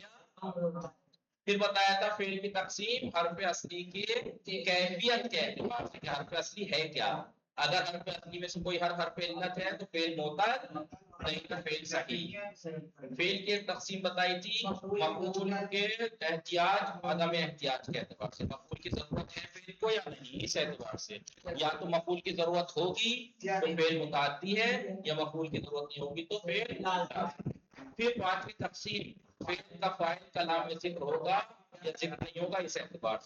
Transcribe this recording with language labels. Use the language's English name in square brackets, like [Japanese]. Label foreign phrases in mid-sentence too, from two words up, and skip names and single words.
[Urdu] پھر بتایا تھا فعل کی تقسیم حرف اصلی کی کیفیت کے اعتبار سے کہ حرف اصلی ہے کیا. اگر حرف اصلی میں سے کوئی حرف علت ہے تو فعل معتل، نہیں تو فعل صحیح. فعل کی تقسیم بتائی تھی مفعول کے احتیاج عدم احتیاج کے اعتبار سے، مفعول کی ضرورت ہے فعل کو یا نہیں اس اعتبار سے. یا تو مفعول کی ضرورت ہوگی تو فعل متعدی ہے، یا مفعول کی ضرورت نہیں ہوگی تو فعل لازمی. پھر 5ویں تقسیم فعل کا فاعل کلام میں ذکر ہوگا یا ذکر نہیں ہوگا اس اعتبار سے.